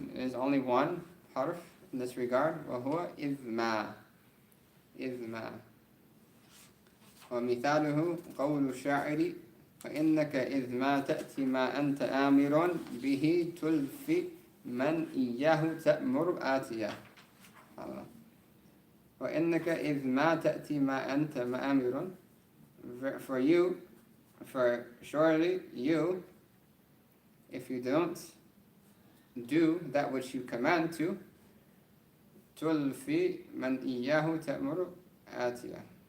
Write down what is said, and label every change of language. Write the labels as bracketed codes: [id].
[en] It is only one harf in this regard. [ar] وهو إذ ما. ومثاله قول الشاعر فإنك إذ ما تأتي ما أنت آمر به تلفي من إياه تأمر آتيا. وإنك إذ ما تأتي ما أنت مآمر. [en] For you, for surely you, if you don't do that which you command to, [ar] تلفي من إياه تأمر آتية.